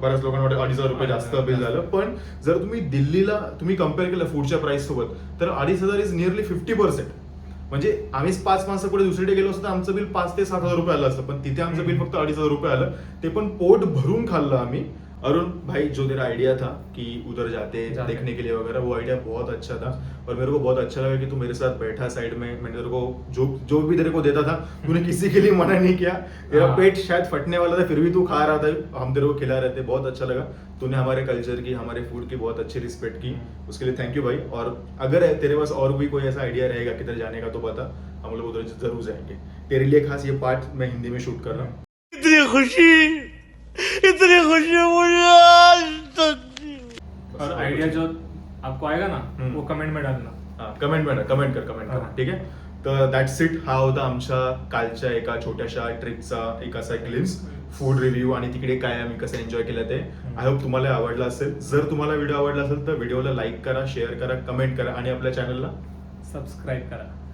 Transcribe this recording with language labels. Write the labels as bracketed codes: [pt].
[mr] बऱ्याच लोकांना वाटतं 2500 रुपये जास्त बिल झालं. पण जर तुम्ही दिल्लीला तुम्ही कम्पेअर केलं फूडच्या प्राइस सोबत तर 2500 इज नियरली 50%. म्हणजे आम्हीच 5 माणसं पुढे दुसरीकडे गेलो असतो तर आमचं बिल 5 ते 7,000 रुपये आलं असतं. पण तिथे आमचं बिल फक्त 2500 रुपये आलं. ते पण पोट भरून खाल्लं आम्ही. [hi] अरुण भाई, जो तेरा आइडिया था कि उधर जाते देखने के लिए वगैरह, वो आइडिया बहुत अच्छा था और मेरे को बहुत अच्छा लगा कि तू मेरे साथ बैठा साइड में. मैंने तेरे को जो भी तेरे को देता था तूने किसी के लिए मना नहीं किया. तेरा हाँ. पेट शायद फटने वाला था फिर भी तू खा रहा था, हम तेरे को खिला रहे थे. बहुत अच्छा लगा. तूने हमारे कल्चर की, हमारे फूड की बहुत अच्छी रिस्पेक्ट की. उसके लिए थैंक यू भाई. और अगर तेरे पास और भी कोई ऐसा आइडिया रहेगा किधर जाने का तो बता, हम लोग उधर जरूर जाएंगे. तेरे लिए खास ये पार्ट मैं हिंदी में शूट कर रहा हूँ. और आइडिया जो आपको आएगा ना हम्म. वो कमेंट में डालना. कमेंट कर हा. [mr] ठीक आहे. तर दॅट्स इट. हा होता आमच्या कालच्या एका छोट्याशा ट्रिपचा एक असा ग्लिम्स, फूड रिव्ह्यू आणि तिकडे काय आम्ही कसं एन्जॉय केलं ते. आय होप तुम्हाला आवडला असेल. जर तुम्हाला व्हिडिओ आवडला असेल तर व्हिडिओला लाईक करा, शेअर करा, कमेंट करा आणि आपल्या चॅनलला सबस्क्राईब करा.